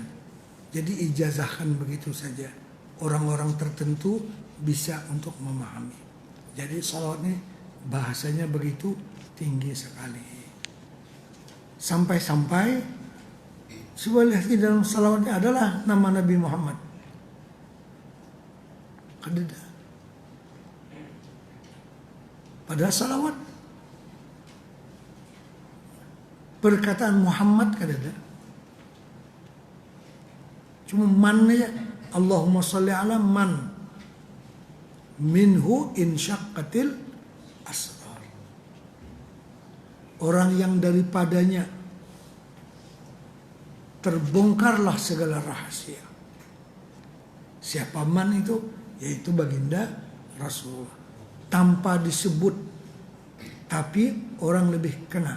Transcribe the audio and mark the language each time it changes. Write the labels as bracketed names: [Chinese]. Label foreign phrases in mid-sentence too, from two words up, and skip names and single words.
[Indonesian] Jadi ijazahkan begitu saja. Orang-orang tertentu bisa untuk memahami. Jadi salawat ini bahasanya begitu tinggi sekali. Sampai-sampai sebenarnya di dalam salawatnya adalah nama Nabi Muhammad. [Banjar] Kadeda. [Indonesian] Padahal salawat perkataan Muhammad kadeda. Cuma man ya. [Arabic] Allahumma sholli ala man minhu insyaqqatil asrar. [Indonesian] Orang yang daripadanya terbongkarlah segala rahasia. Siapa man itu? Yaitu baginda Rasulullah. Tanpa disebut, tapi orang lebih kena.